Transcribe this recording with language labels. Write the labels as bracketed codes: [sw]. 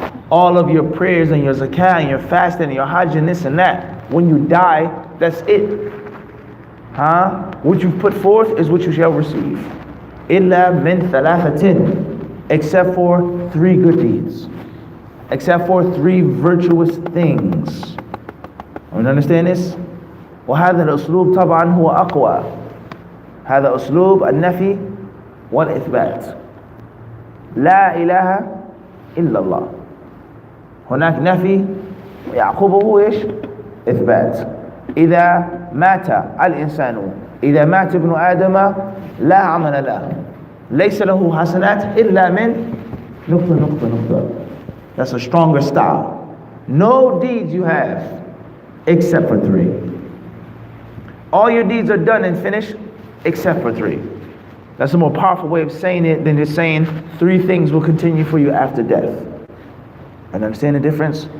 [en] All of your prayers and your zakah and your fasting and your hajj and this and that, when you die, that's it. What you've put forth is what you shall receive. [ar] إِلَّا مِنْ ثَلَاثَةٍ, [en] except for 3 good deeds. Except for 3 virtuous things. You understand this? [ar] وهذا الأسلوب طبعا هو أقوى. هذا أسلوب النفي والإثبات. لا إله إلا الله. هناك نفي ويعقبه إيش؟ إثبات. إذا مات الإنسان، إذا مات ابن آدم لا عمل له، ليس له حسنات إلا من نقطة نقطة نقطة. [en] That's a stronger style. No deeds you have except for 3. All your deeds are done and finished except for 3. That's a more powerful way of saying it than just saying 3 things will continue for you after death. And understand the difference?